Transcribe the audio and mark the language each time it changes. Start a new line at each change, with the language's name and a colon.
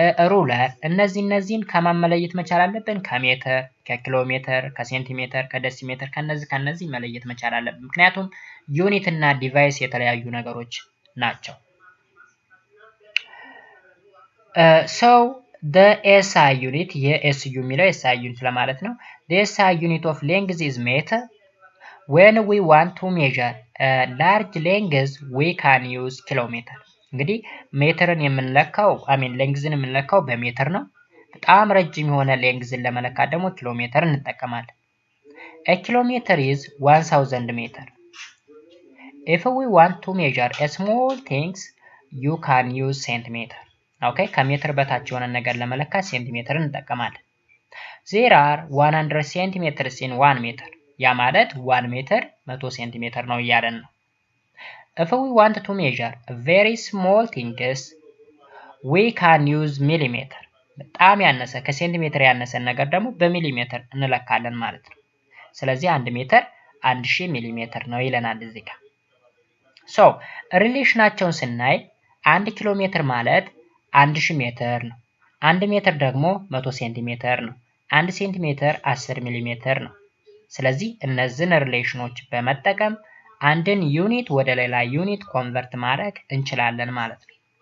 Amharic: ሩለር እነዚህን ከማን መለየት መቻል አለብን? ከሜትር፣ ከኪሎ ሜትር፣ ከሴንቲሜትር፣ ከደሲሜትር ከነዚህ መለየት መቻል አለብን። ምክንያቱም ዩኒት እና ዲቫይስ የተለያዩ ነገሮች ናቸው።
English: so the SI unit
Amharic: የኤስዩ የሚለው SI unit ለማለት ነው።
English: the SI unit of length is meter. when we want to measure large length we can use kilometer.
Amharic: እንግዲህ ሜትርን የምንለካው ሌንግዝን የምንለካው በሜትር ነው። በጣም ረጅም የሆነ ሌንግዝን ለመለካት ደግሞ ኪሎ ሜትር እንጠቀማለን።
English: a kilometer is 1000 meter. if we want to measure a small things you can use centimeter.
Amharic: ኦኬ ከሜትር በታች የሆነ ነገር ለመለካት ሴንቲሜትር እንጠቀማለን።
English: there are 100 centimeters in 1 meter.
Amharic: ያ ማለት 1 ሜትር 100 ሴንቲሜትር ነው እያለን ነው።
English: if we want to measure very small things we can use millimeter.
Amharic: በጣም ያነሰ ከሴንቲሜትር ያነሰን ነገር ደግሞ በሚሊሜትር እንለካለን ማለት ነው። ስለዚህ 1 ሜትር 1000 ሚሊሜትር ነው ይለናል እዚህ ጋር። ሶ ሪሌሽናቸውን ስናይ 1 ኪሎ ሜትር ማለት 1000 ሜትር ነው። 1 ሜትር ደግሞ 100 ሴንቲሜትር ነው። 1 ሴንቲሜትር 10 ሚሊሜትር ነው። ስለዚህ እነዚህን ሪሌሽኖች በመጠቀም አንድን ዩኒት ወደ ሌላ ዩኒት ኮንቨርት ማድረግ እንችላለን ማለት ነው።